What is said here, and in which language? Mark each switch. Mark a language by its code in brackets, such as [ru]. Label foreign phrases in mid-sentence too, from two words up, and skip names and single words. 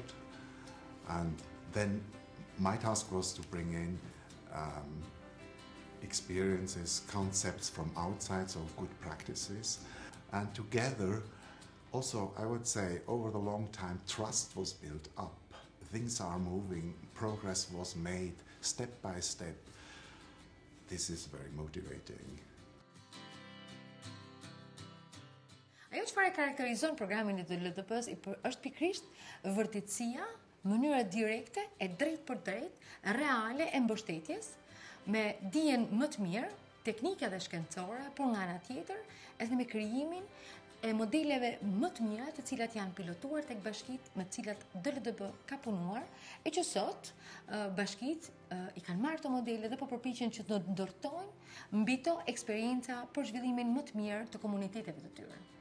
[en] And then my task was to bring in experiences, concepts from outside, so good practices. And together, also, I would say, over the long time, trust was built up. Things are moving, progress was made step by step. This is very motivating. [sq] Ajo çfarë karakterizon programin e LDP-s është pikërisht vërtetësia, mënyra direkte e drejt për drejt, reale e mbështetjes, me dijen më të mirë, teknike dhe shkencore, por nga ana tjetër, edhe me krijimin e modeleve më të mira të cilat janë pilotuar tek bashkitë me të cilat DLDP ka punuar, e që sot bashkitë i kanë marrë të modele dhe po përpiqen që të ndërtojnë mbi to eksperienca për zhvillimin më të mirë të komuniteteve të tyre.